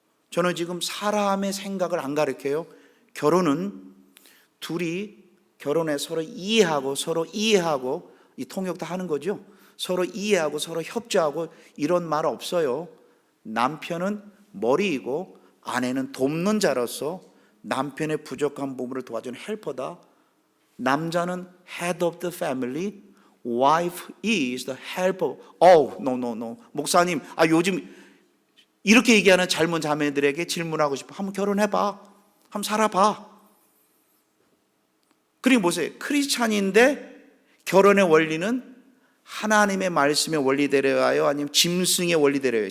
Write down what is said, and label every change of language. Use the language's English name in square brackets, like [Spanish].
[Korean] 저는 지금 사람의 생각을 안 가르쳐요. 결혼은 둘이 결혼해 서로 이해하고 이 통역 다 하는 거죠. 서로 이해하고 서로 협조하고 이런 말 없어요. 남편은 머리이고 아내는 돕는 자로서 남편의 부족한 부분을 도와주는 헬퍼다. 남자는 [English] head of the family, wife is the helper. No. [Korean] 목사님, 요즘 이렇게 얘기하는 젊은 자매들에게 질문하고 싶어. 한번 결혼해봐. 한번 살아봐. 그리고 보세요. 크리스찬인데 결혼의 원리는 하나님의 말씀의 원리대로요, 아니면 짐승의 원리대로요?